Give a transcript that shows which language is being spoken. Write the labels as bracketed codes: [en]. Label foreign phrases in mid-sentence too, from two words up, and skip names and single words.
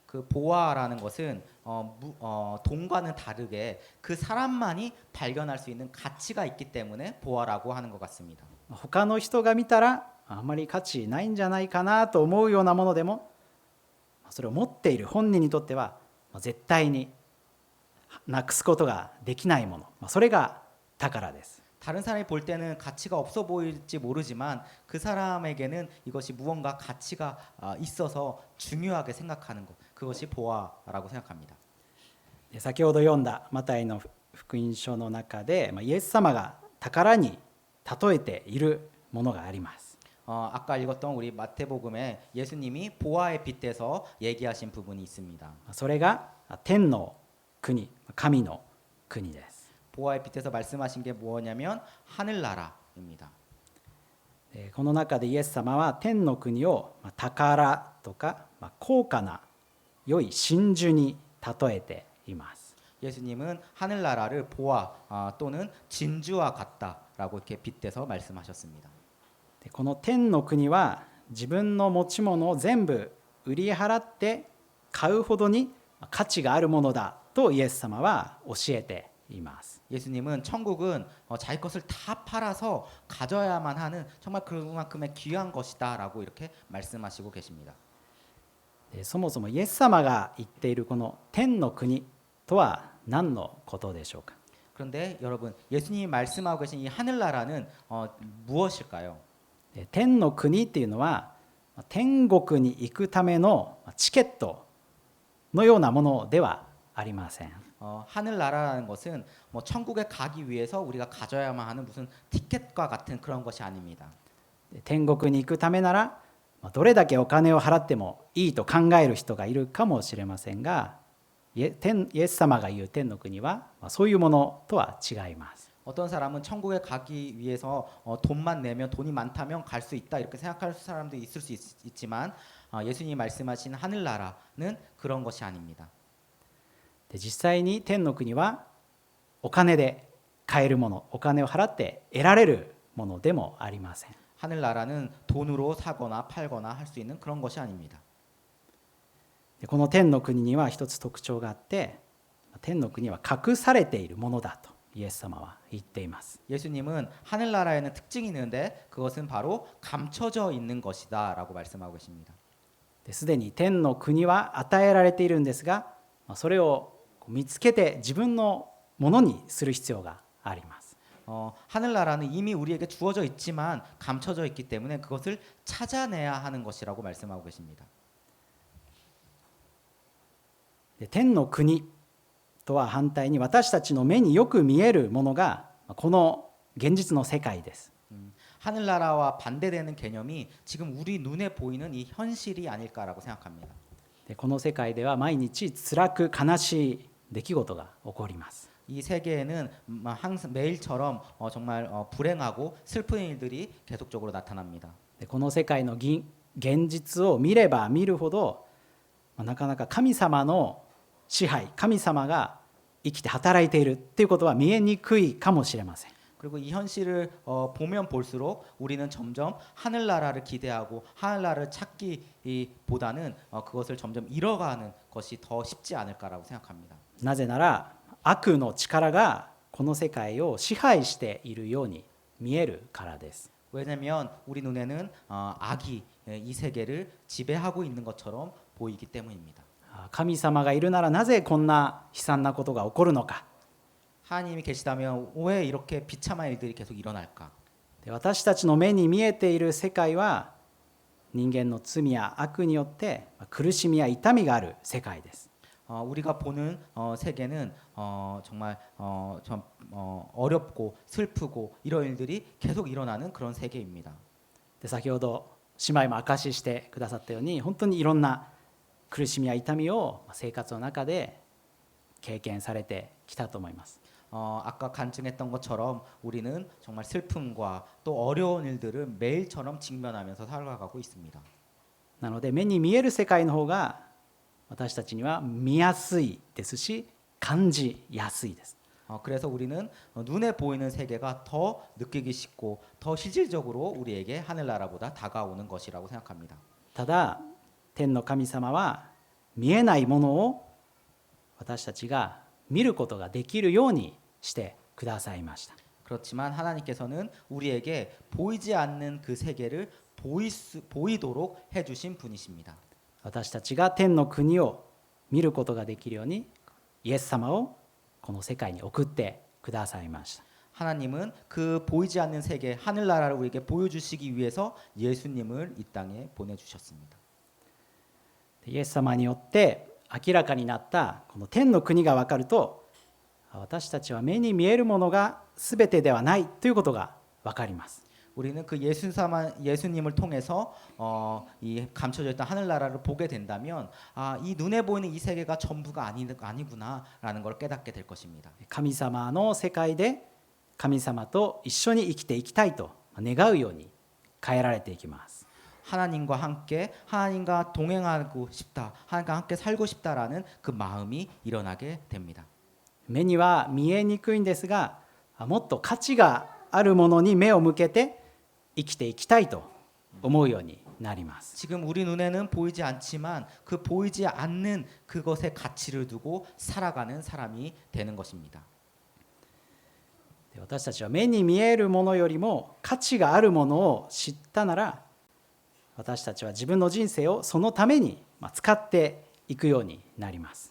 [ko] 그 보화라는 것은 돈과는 다르게 그 사람만이 발견할 수 있는 가치가 있기 때문에 보화라고 하는 것 같습니다. [ja] 他の人が見たらあまり価値ないんじゃないかなと思うようなものでも、それを持っている本人にとっては絶対になくすことができないもの、それが宝です。 [ko] 다른 사람이 볼 때는 가치가 없어 보일지 모르지만 그 사람에게는 이것이 무언가 가치가 있어서 중요하게 생각하는 것, 그것이 보화라고 생각합니다. [ja] で先ほど読んだマタイの福音書の中で、イエス様が宝に例えているものがあります。 [ko] 아까 읽었던 우리 마태복음에 예수님이 보화에 빗대서 얘기하신 부분이 있습니다. [ja] それが天の国、神の国です。 [ko] 보화에 빗대서 말씀하신 게 뭐냐면 하늘나라입니다. [ja] この中でイエス様は天の国を宝とか高価な良い真珠に例えています。 [ko] 예수님은 하늘나라를 보화 또는 진주와 같다라고 이렇게 빗대서 말씀하셨습니다. [ja] この天の国は自分の持ち物を全部売り払って買うほどに価値があるものだとイエス様は教えています。 [ko] 예수님은 천국은 자기 것을 다 팔아서 가져야만 하는 정말 그만큼의 귀한 것이다라고 이렇게 말씀하시고 계십니다. [ja] そもそもイエス様が言っているこの天の国とは何のことでしょうか。 [ko] 그런데 여러분, 예수님이 말씀하고 계신 이 하늘나라는 무엇일까요? [ja] 天の国っていうのは天国に行くためのチケットのようなものではありません。 [ko] 하늘나라라는 것은 뭐 천국에 가기 위해서 우리가 가져야만 하는 무슨 티켓과 같은 그런 것이 아닙니다. [ja] 天国に行くためならどれだけお金を払ってもいいと考える人がいるかもしれませんが、イエス様が言う天の国はそういうものとは違います。 [ko] 어떤 사람은 천국에 가기 위해서 돈만 내면 돈이 많다면 갈 수 있다 이렇게 생각할 사람도 있을 수 있지만 예수님이 말씀하신 하늘나라는 그런 것이 아닙니다. [ja] で実際に天の国はお金で買えるもの、お金を払って得られるものでもありません。 [ko] 하늘나라는 돈으로 사거나 팔거나 할 수 있는 그런 것이 아닙니다. [ja] でこの天の国には一つ特徴があって、天の国は隠されているものだとイエス様は言っています。 [ko] 예수님은 하늘나라에는 특징이 있는데 그것은 바로 감춰져 있는 것이다라고 말씀하고 계십니다. [ja] すでに天の国は与えられているんですが、それを見つけて自分のものにする必要があります。 [ko] 하늘나라는 이미 우리에게 주어져 있지만 감춰져 있기 때문에 그것을 찾아내야 하는 것이라고 말씀하고 계십니다. [ja] で天の国とは反対に私たちの目によく見えるものがこの現実の世界です。 [ko] 하늘나라와 반대되는 개념이 지금 우리 눈에 보이는 이 현실이 아닐까라고 생각합니다. [ja] でこの世界では毎日辛く悲しい出来事が起こります。 [ko] 이 세계에는 항상 매일처럼 정말 불행하고 슬픈 일들이 계속적으로 나타납니다. [ja] でこの世界の現実を見れば見るほどなかなか神様の支配、神様が生きて働いているっていうことは見えにくいかもしれません。 [ko] 그리고 이 현실을 보면 볼수록 우리는 점점 하늘나라를 기대하고 하늘나라를 찾기보다는 그것을 점점 잃어가는 것이 더 쉽지 않을까라고 생각합니다. [ja] なぜなら悪の力がこの世界を支配しているように見えるからです。 [ko] 왜냐하면 우리 눈에는 악이 이 세계를 지배하고 있는 것처럼 보이기 때문입니다. [ja] 神様がいるならなぜこんな悲惨なことが起こるのか。 [ko] 하나님이 계시다면 왜 이렇게 비참한 일들이 계속 일어날까? [ja] 私たちの目に見えている世界は人間の罪や悪によって苦しみや痛みがある世界です。 [ko] 우리가 보는 세계는 정말 좀 어렵고 슬프고 이런 일들이 계속 일어나는 그런 세계입니다. [ja] で先ほど姉妹も証ししてくださったように本当にいろんな苦しみや痛みを生活の中で経験されてきたと思います。 [ko] 아까 간증했던 것처럼 우리는 정말 슬픔과 또 어려운 일들을 매일처럼 직면하면서 살아가고 있습니다. [ja] なので目に見える世界の方が私たちには見やすいですし感じやすいです。 [ko] 그래서 우리는 눈에 보이는 세계가 더 느끼기 쉽고 더 실질적으로 우리에게 하늘나라보다 다가오는 것이라고 생각합니다. [ja] ただ天の神様は見えないものを私たちが見ることができるようにしてくださいました。 [ko] 그렇지만 하나님께서는 우리에게 보이지 않는 그 세계를 보이도록 해주신 분이십니다. [ja] 私たちが天の国を見ることができるようにイエス様をこの世界に送ってくださいました。 [ko] 하나님은 그 보이지 않는 세계 하늘나라를 우리에게 보여주시기 위해서 예수님을 이 땅에 보내주셨습니다. [ja] イエス様によって明らかになったこの天の国が分かると、私たちは目に見えるものが全てではないということが分かります。 [ko] 우리는 그 예수님을 통해서 이 감춰져 있던 하늘나라를 보게 된다면 이 눈에 보이는 이 세계가 전부가 아니구나라는 걸 깨닫게 될 것입니다. [ja] 神様の世界で神様と一緒に生きていきたいと願うように変えられていきます。 [ko] 하나님과 함께 하나님과 동행하고 싶다, 하나님과 함께 살고 싶다라는 그 마음이 일어나게 됩니다. [ja] 目には見えにくいんですが、もっと価値があるものに目を向けて生きていきたいと思うようになります。 [ko] 지금 우리 눈에는 보이지 않지만 그 보이지 않는 그것에 가치를 두고 살아가는 사람이 되는 것입니다. [ja] 私たちは目に見えるものよりも価値があるものを知ったなら、私たちは自分の人生をそのために使っていくようになります。